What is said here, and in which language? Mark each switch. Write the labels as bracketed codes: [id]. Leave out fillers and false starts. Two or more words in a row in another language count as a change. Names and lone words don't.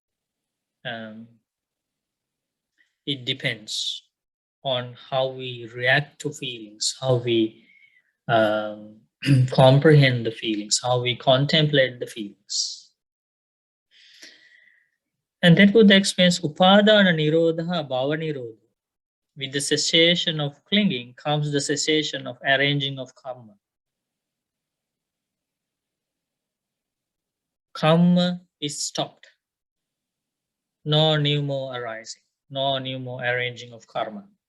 [en] It depends on how we react to feelings, how we comprehend the feelings, how we contemplate the feelings. And that Buddha explains [pi] upadana nirodha bhava nirodha. [en] With the cessation of clinging comes the cessation of arranging of karma. Karma is stopped. No new more arising, no new more arranging of karma.